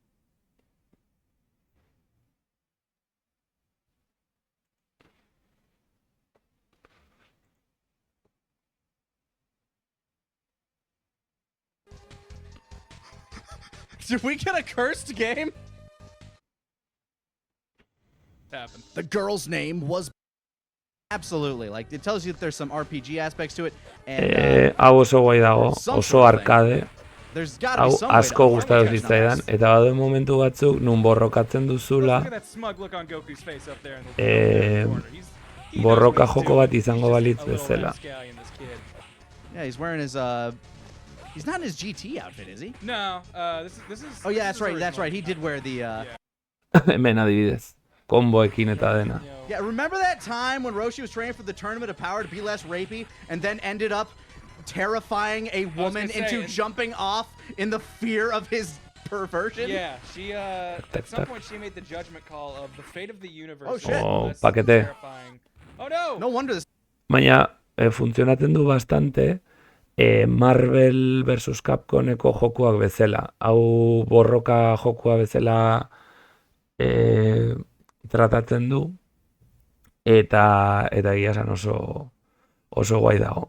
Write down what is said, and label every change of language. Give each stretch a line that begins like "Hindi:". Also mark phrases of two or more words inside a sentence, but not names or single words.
English: Did we get a cursed game? Happened. The girl's name was absolutely like it tells you that there's some RPG aspects to it. And
Basque: hau oso guai dago, oso arcade.
English: there's gotta
Basque: Hau
English: be some way to
Basque: asko
English: unlock
Basque: gustatu
English: these
Basque: zitzaidan,
English: numbers.
Basque: eta badu momentu batzuk nun borrokatzen duzula,
English: Look at that smug look on Goku's face up there in the corner. He knows
Basque: borroka
English: what he's
Basque: joko
English: doing.
Basque: bat izango
English: He's
Basque: balitz
English: just a little
Basque: bezala.
English: rapscallion, this kid. Yeah, he's wearing his he's not in his GT outfit, is he? No, this is. Oh yeah, this that's is right. That's original. right. He did wear the
Basque: Hemen adibidez, konboekin eta dena.
English: You know, Yeah, remember that time when Roshi was training for the Tournament of Power to be less rapey and then ended up terrifying a woman gonna say, into and- jumping off in the fear of his perversion? Yeah, she at some tak. point she made the judgment call of the fate of the universe. Oh, is shit. Oh, less
Basque: pakete.
English: terrifying. Oh no! No wonder this
Basque: Baina, funtzionatzen du bastante Marvel vs. Capcomeko jokuak bezala. Hau borroka jokua bezala tratatzen du, eta egia esan oso guai dago.